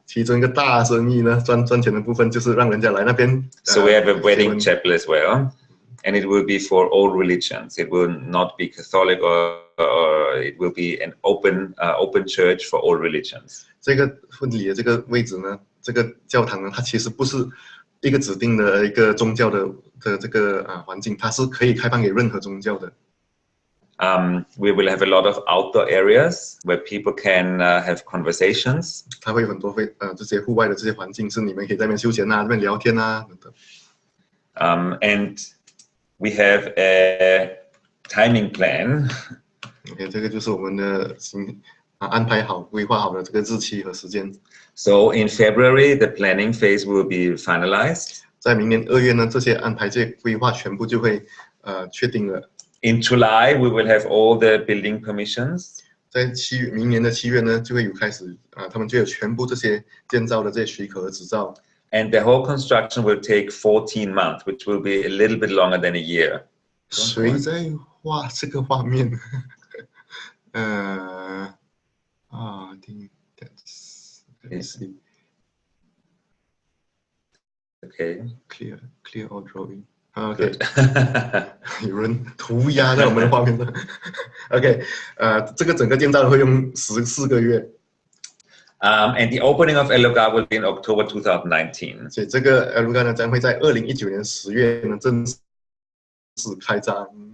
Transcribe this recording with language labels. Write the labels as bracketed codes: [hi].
[zh] 其中一个大生意呢，赚钱的部分就是让人家来那边。 [en] So we have a wedding chapel as well, and it will be for all religions. It will not be Catholic or it will be an open church for all religions. [zh] 这个婚礼的这个位置呢，这个教堂呢，它其实不是一个指定的一个宗教的这个环境，它是可以开放给任何宗教的。 [en] We will have a lot of outdoor areas where people can have conversations. [zh] 它会有很多这些户外的这些环境，是你们可以在那边休闲啊，那边聊天啊等等。 [en] And we have a timing plan. [zh] OK， 这个就是我们的安排好、规划好的这个日期和时间。 [en] So in February, the planning phase will be finalized. [zh] 在明年2月呢，这些安排、这些规划全部就会确定了。 [en] In July, we will have all the building permissions. [zh] 在明年的7月呢，就会有开始他们就有全部这些建造的这些许可和执照。 [en] And the whole construction will take 14 months, which will be a little bit longer than a year. [zh] 谁在画这个画面？ [en] I think that's okay. Clear all drawing. [zh] OK， 有人涂鸦在我们的画面上。 OK， 这个整个建造会用14个月。 [en] And the opening of Lugar will be in October 2019. [zh] 所以这个Lugar呢，将会在2019年10月呢正式开张。